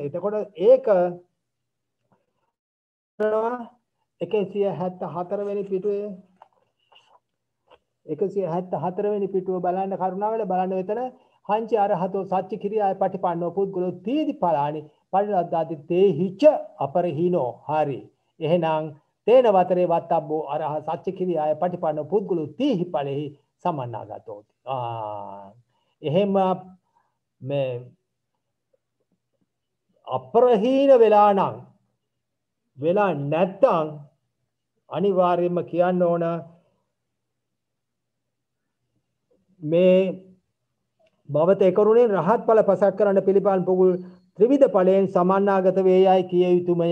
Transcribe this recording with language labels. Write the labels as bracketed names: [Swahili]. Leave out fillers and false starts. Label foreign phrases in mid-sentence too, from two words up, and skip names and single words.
[Sinhala] එතකොට ඒක 174 වෙනි පිටුවේ 174 වෙනි පිටුව බලන්න කරුණාවෙන් බලන්න මෙතන [Pali] හංචි අරහතෝ සච්ච කිරියාය පටිපන්නෝ පුද්ගලෝ තීදි පලානි පරිලද්දාති තේ හිච අපරහීනෝ [Sinhala] හරි එහෙනම් [Pali] තේන වතරේ වත්තබ්බෝ අරහ සච්ච කිරියාය පටිපන්නෝ පුද්ගලෝ තීහි ඵලෙහි සමන්නාගතෝ [Sinhala] එහෙම මේ අපරහීන වෙලා නම් වෙලා නැත්තම් අනිවාර්යයෙන්ම කියන්න ඕන මේ භවත එකරුණෙන් රහත් ඵල පසක් කරන්න පිළිපන් පුගුල් ත්‍රිවිධ ඵලයෙන් සමන්නාගත වේයයි කිය යුතුමය.